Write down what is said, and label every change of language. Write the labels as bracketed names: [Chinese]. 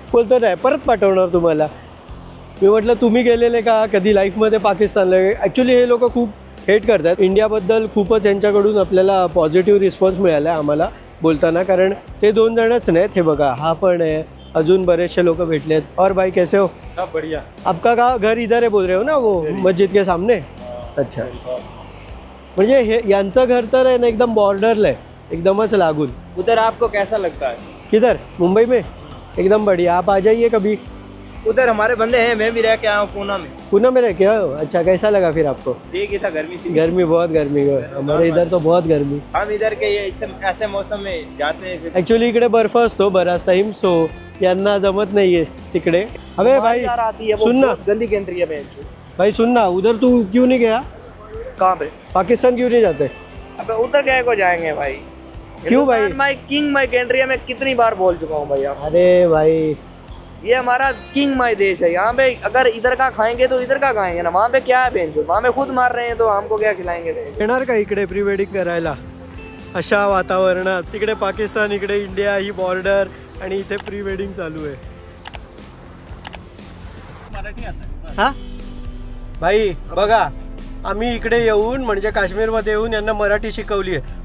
[Marathi] बोलतो नाही, परत पाठवणार तुम्हाला. मी म्हटलं तुम्ही गेलेले का कधी लाईफमध्ये पाकिस्तानला. ॲक्च्युली हे लोक खूप हेट करतात इंडियाबद्दल. खूपच यांच्याकडून आपल्याला पॉझिटिव्ह रिस्पॉन्स मिळाला आहे आम्हाला बोलताना, कारण ते 2 जणच नाहीत. हे बघा हा पण आहे, अजून बरेचसे लोक भेटलेत. [Hindi] और भाई कैसे हो? सब बढ़िया. आपका का घर इधर है बोल रहे हो ना, वो मस्जिद के सामने. [Marathi] अच्छा, म्हणजे हे यांचं घर तर आहे ना एकदम बॉर्डरला आहे, एकदमच लागून. [Hindi] उधर आपको कैसा लगता है? किधर? मुंबई में एकदम बढ़िया. आप आ जाइए कभी. उधर हमारे बंदे हैं, मैं भी रह के आया हूँ पूना में. पूना में रह के आओ? अच्छा, कैसा लगा फिर आपको? ठीक ही था, गर्मी थी. गर्मी, बहुत गर्मी है हमारे इधर तो, बहुत गर्मी. हम इधर के ये ऐसे मौसम में जाते हैं. [Marathi] ॲक्च्युली इकडे बर्फ असतो बराच टाइम, सो यांना जमत नाहीये तिकडे. [Hindi] अबे भाई सुन ना, गंदी कंट्री है भाई सुन ना, उधर तू क्यों नहीं गया? कहाँ पे? पाकिस्तान क्यों नहीं जाते? अबे उधर क्या को जाएंगे भाई? क्यों भाई? [English] my king my country [Hindi] है, मैं कितनी बार बोल चुका हूँ भाई आप. अरे भाई ये हमारा किंग माय देश है. यहाँ पे अगर इधर का खाएंगे तो इधर का खाएंगे ना. वहाँ पे क्या है बेंचो, वहाँ पे खुद मार रहे हैं तो हमको क्या खिलाएंगे. [Marathi] येणार का इकडे प्री वेडिंग करायला अशा वातावरणात? तिकडे पाकिस्तान, इकडे इंडिया, ही बॉर्डर, आणि इथे प्री वेडिंग चालू आहे. हा भाई बघा, आम्ही इकडे येऊन म्हणजे काश्मीरमध्ये येऊन यांना मराठी शिकवली आहे.